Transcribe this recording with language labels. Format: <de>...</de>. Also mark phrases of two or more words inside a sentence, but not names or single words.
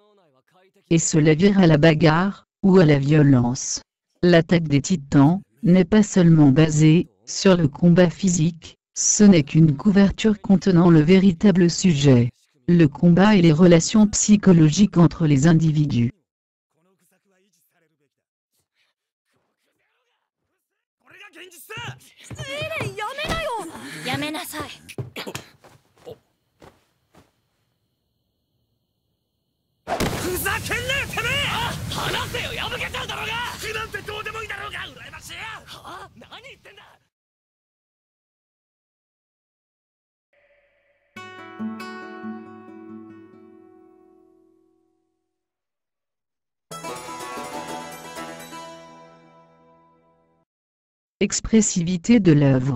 <fr>Et cela vire à la bagarre, ou à la violence. L'attaque des titans n'est pas seulement basée sur le combat physique, ce n'est qu'une couverture contenant le véritable sujet. Le combat et les relations psychologiques entre les individus.</fr> <ja>エレン、やめなよ。やめなさい。ふざけんなよてめえ。話せよ、破けちゃうだろうが。服なんてどうでもいいだろうが。羨ましいよ。はあ、何言ってんだ。</ja> <fr>Expressivité de l'œuvre.</fr>